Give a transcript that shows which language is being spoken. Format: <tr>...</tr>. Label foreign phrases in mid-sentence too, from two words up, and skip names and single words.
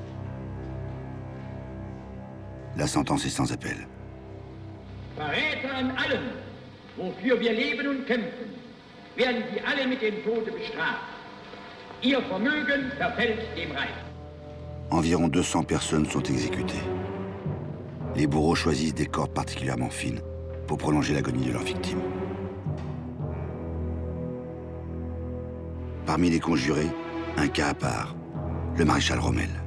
<fr>La sentence est sans appel.</fr> <de>Verräter an allem, wofür wir leben und kämpfen, werden sie alle mit dem Tode bestraft. Ihr Vermögen verfällt dem Reich.</de> <fr>Environ 200 personnes sont exécutées. Les bourreaux choisissent des cordes particulièrement fines pour prolonger l'agonie de leurs victimes. Parmi les conjurés, un cas à part, le maréchal Rommel.</fr>